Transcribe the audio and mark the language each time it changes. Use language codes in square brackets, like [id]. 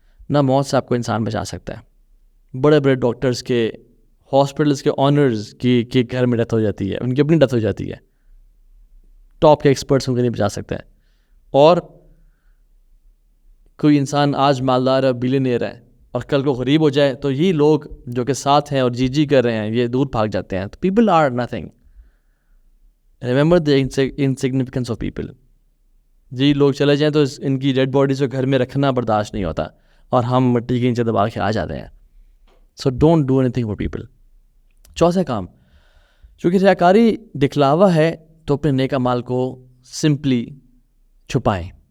[ur] نہ موت سے آپ کو انسان بچا سکتا ہے. بڑے بڑے ڈاکٹرز کے, ہاسپٹلس کے آنرز کی گھر میں ڈیتھ ہو جاتی ہے, ان کی اپنی ڈیتھ ہو جاتی ہے, ٹاپ کے ایکسپرٹس ان کو نہیں بچا سکتے ہیں. اور کوئی انسان آج مالدار ہے, بلینئر ہے, اور کل کو غریب ہو جائے تو یہ لوگ جو کہ ساتھ ہیں اور جی کر رہے ہیں یہ دور بھاگ جاتے ہیں. تو [en] People are nothing. Remember the insignificance of people. [ur] جی لوگ چلے جائیں تو ان کی ڈیڈ باڈیز کو گھر میں رکھنا برداشت نہیں ہوتا, اور ہم مٹی کے نیچے دبا کے آ جاتے ہیں. [en] So don't do anything for people. [ur] چوتھا کام, چونکہ ریاکاری دکھلاوا ہے تو اپنے نیک اعمال کو سمپلی چھپائیں.